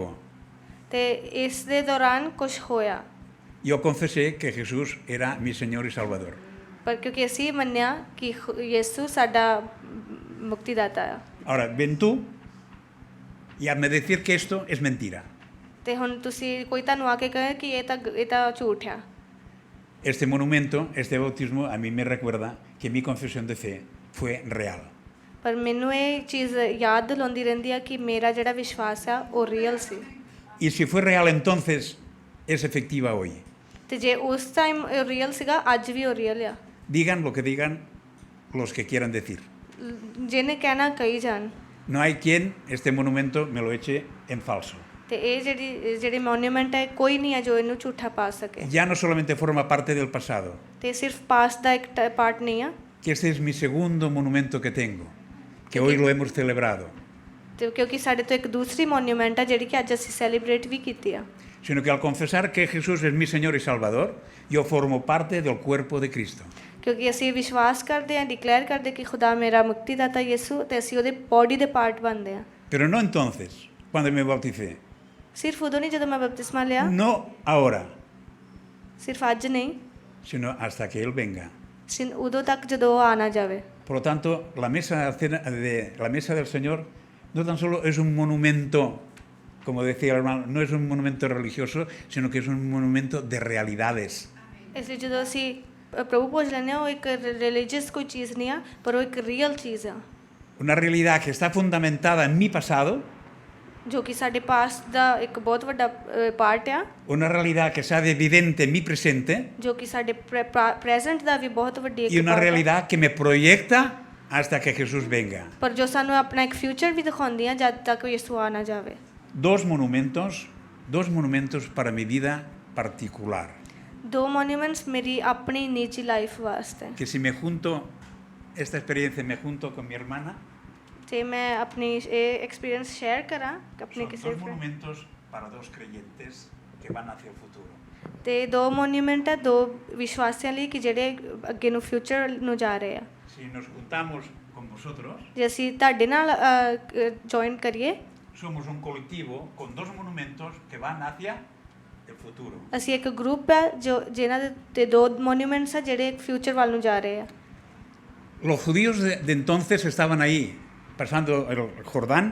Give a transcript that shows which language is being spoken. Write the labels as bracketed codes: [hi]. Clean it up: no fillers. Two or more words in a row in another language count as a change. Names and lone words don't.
[pa] ਤੇ ਇਸ ਦੇ ਦੌਰਾਨ ਕੁਝ ਹੋਇਆ। [es] Yo confesé que Jesús era mi Señor y Salvador. [pa] ਪਰ ਕਿਉਂਕਿ ਅਸੀਂ ਮੰਨਿਆ ਕਿ ਯਿਸੂ ਸਾਡਾ ਮੁਕਤੀਦਾਤਾ ਆ। [es] Ahora, ven tú y hazme decir que esto es mentira. [pa] ਤੇ ਹੁਣ ਤੁਸੀਂ ਕੋਈ ਤੁਹਾਨੂੰ ਆ ਕੇ ਕਹੇ ਕਿ ਇਹ ਤਾਂ ਝੂਠ ਆ। [es] Este monumento, este bautismo, a mí me recuerda que mi confesión de fe fue real. [pa] ਪਰ ਮੈਨੂੰ ਇਹ ਚੀਜ਼ ਯਾਦ ਦਿਲਾਉਂਦੀ ਰਹਿੰਦੀ ਆ ਕਿ ਮੇਰਾ ਜਿਹੜਾ ਵਿਸ਼ਵਾਸ ਆ ਉਹ ਰੀਅਲ ਸੀ। [es] Y si fue real entonces, es efectiva hoy. [pa] ਤੇ ਜੇ ਉਸ ਟਾਈਮ ਰੀਅਲ ਸੀਗਾ ਅੱਜ ਵੀ ਉਹ ਰੀਅਲ ਆ। [es] Digan lo que digan los que quieran decir. [pa] ਜਿਹਨੇ ਕਹਿਣਾ ਕਹੀ ਜਾਣ। [es] No hay quien este monumento me lo eche en falso. [pa] ਤੇ ਇਹ ਜਿਹੜੀ ਮੋਨੂਮੈਂਟ ਹੈ ਕੋਈ ਨਹੀਂ ਹੈ ਜੋ ਇਹਨੂੰ ਝੂਠਾ ਪਾ ਸਕੇ। [es] Ya no solamente forma parte del pasado, [pa] ਤੇ ਸਿਰਫ ਪਾਸਟ ਦਾ ਇੱਕ ਪਾਰਟ ਨਹੀਂ ਆ। [es] que este es mi segundo monumento que tengo, que hoy lo hemos celebrado. [pa] ਤੇ ਕਿਉਂਕਿ ਸਾਡੇ ਤੋਂ ਇੱਕ ਦੂਸਰੀ ਮੋਨੂਮੈਂਟ ਆ ਜਿਹੜੀ ਕਿ ਅੱਜ ਅਸੀਂ ਸੈਲੀਬ੍ਰੇਟ ਵੀ ਕੀਤੀ ਆ। [es] Sino que al confesar que Jesús es mi Señor y Salvador, yo formo parte del cuerpo de Cristo. [pa] ਕਿਉਂਕਿ ਅਸੀਂ ਵਿਸ਼ਵਾਸ ਕਰਦੇ ਹਾਂ, ਡਿਕਲੇਅਰ ਕਰਦੇ ਕਿ ਖੁਦਾ ਮੇਰਾ ਮੁਕਤੀਦਾਤਾ ਯਿਸੂ ਤੇ ਅਸੀਂ ਉਹਦੇ ਬੋਡੀ ਦੇ ਪਾਰਟ ਬਣਦੇ ਹਾਂ। [es] Pero no entonces, cuando me bauticé. [pa] ਸਿਰਫ ਉਦੋਂ ਨਹੀਂ ਜਦੋਂ ਮੈਂ ਬਪਤਿਸਮਾ ਲਿਆ, [es] No ahora, [pa] ਸਿਰਫ ਅੱਜ ਨਹੀਂ, [es] sino hasta que Él venga. [pa] ਉਦੋਂ ਤੱਕ ਜਦੋਂ ਉਹ ਆ ਨਾ ਜਾਵੇ। [es] Por lo tanto, la mesa del Señor no tan solo es un monumento, como decía el hermano, no es un monumento religioso, sino que es un monumento de realidades. [pa] ਇਸ ਲਈ ਜਦੋਂ ਅਸੀਂ ਪ੍ਰਭੂ ਭੋਜ ਲੈਂਦੇ ਹਾਂ ਉਹ ਇੱਕ ਰਿਲੀਜੀਅਸ ਕੋਈ ਚੀਜ਼ ਨਹੀਂ ਆ ਪਰ ਉਹ ਇੱਕ ਰੀਅਲ ਚੀਜ਼ ਆ। [es] Una realidad que está fundamentada en mi pasado. [pa] ਜੋ ਕਿ ਸਾਡੇ ਪਾਸਟ ਦਾ ਇੱਕ ਬਹੁਤ ਵੱਡਾ ਪਾਰਟ ਆ। [es] Una realidad que sea evidente en mi presente. [pa] ਜੋ ਕਿ ਸਾਡੇ ਪ੍ਰੈਜ਼ੈਂਟ ਦਾ ਵੀ ਬਹੁਤ ਵੱਡੀ ਇੱਕ [es] Y una [pa] part ਆ। [es] realidad que me proyecta hasta que Jesús venga. [pa] ਪਰ ਜੋ ਸਾਨੂੰ ਆਪਣਾ ਇੱਕ ਫਿਊਚਰ ਵੀ ਦਿਖਾਉਂਦੀ ਆ ਜਦ ਤੱਕ ਯਿਸੂ ਆ ਨਾ ਜਾਵੇ। [es] Dos monumentos para mi vida particular. [pa] ਦੋ ਮੋਨੂਮੈਂਟਸ ਮੇਰੀ ਆਪਣੀ ਨਿੱਜੀ ਲਾਈਫ ਵਾਸਤੇ। [es] Que si me junto, esta experiencia me junto con mi hermana. [pa] ਤੇ ਮੈਂ ਆਪਣੀ ਇਹ [en] experience share [pa] ਕਰਾਂ ਆਪਣੇ [es] Son [pa] ਕਿਸੇ [es] dos [pa] friend। [es] monumentos para dos creyentes que van hacia el futuro. [pa] ਤੇ ਦੋ ਮੋਨੂਮੈਂਟ ਆ ਦੋ ਵਿਸ਼ਵਾਸੀਆਂ ਲਈ ਕਿ ਜਿਹੜੇ ਅੱਗੇ ਨੂੰ ਫਿਊਚਰ ਨੂੰ ਜਾ ਰਹੇ ਆ। [es] Si nos juntamos con vosotros, [pa] ਜੇ ਅਸੀਂ ਤੁਹਾਡੇ ਨਾਲ ਜੁਆਇਨ ਕਰੀਏ, [es] somos un colectivo con dos monumentos que van hacia el futuro. [pa] ਅਸੀਂ ਇੱਕ ਗਰੁੱਪ ਆ ਜਿਨ੍ਹਾਂ ਦੇ ਦੋ ਮੋਨੂਮੈਂਟਸ ਆ ਜਿਹੜੇ ਫਿਊਚਰ ਵੱਲ ਨੂੰ ਜਾ ਰਹੇ ਆ। [es] Los judíos de entonces estaban ahí, pasando el Jordán.